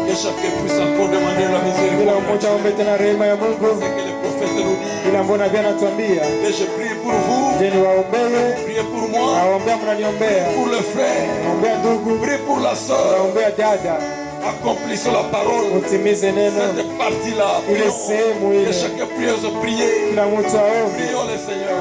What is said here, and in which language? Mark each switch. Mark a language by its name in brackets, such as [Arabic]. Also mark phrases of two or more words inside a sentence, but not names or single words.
[Swahili] Kila mmoja aombe tena rehema ya Mungu. Kila mbona vya natuambia. Je, niwaombee? Naombea, mnaniombea. Naombea ndugu. Naombea dada. [French] Accomplissons la parole. [Swahili] Utimize neno. [French] Cette partie-là. [Swahili] Ile sehemu ile. [French] Que chacun prie aux prières. [Swahili] Kila mtu aombe. [French] Prions le Seigneur.